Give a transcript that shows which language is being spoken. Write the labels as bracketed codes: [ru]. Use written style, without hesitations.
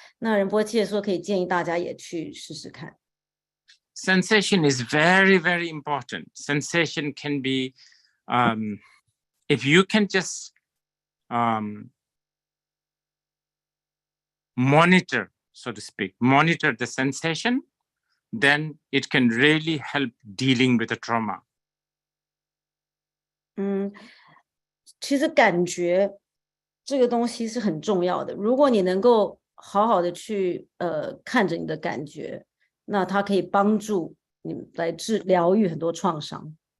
[zh] 那仁波切说，可以建议大家也去试试看。 [en] Sensation is very, very important. Sensation can be, if you can just monitor, so to speak, monitor the sensation, then it can really help dealing with the trauma. [zh] 其实感觉这个东西是很重要的。如果你能够好好的去看着你的感觉，那它可以帮助你来疗愈很多创伤。